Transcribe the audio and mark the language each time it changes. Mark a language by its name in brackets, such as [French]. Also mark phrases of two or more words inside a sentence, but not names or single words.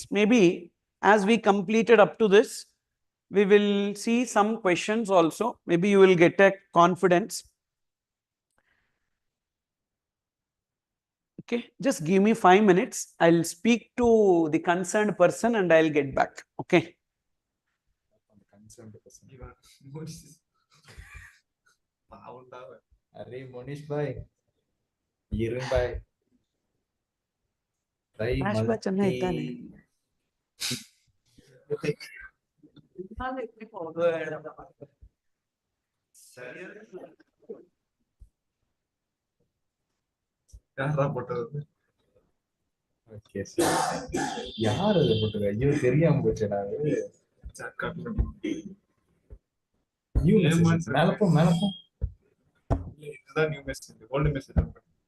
[English] Maybe as we completed up to this, we will see some questions also. Maybe you will get a confidence. Okay, just give me 5 minutes. I'll speak to the concerned person and I'll get back. Okay. [Hindi] अरे मोनिश भाई ईरन भाई भाई [Tamil] யாரா போட்டது [English] Okay sir [Tamil] யார் அது போட்டது ஐயோ தெரியாம போச்சுடா [English] new message [Tamil] மேலப்போ இதுதான் [English] new message old message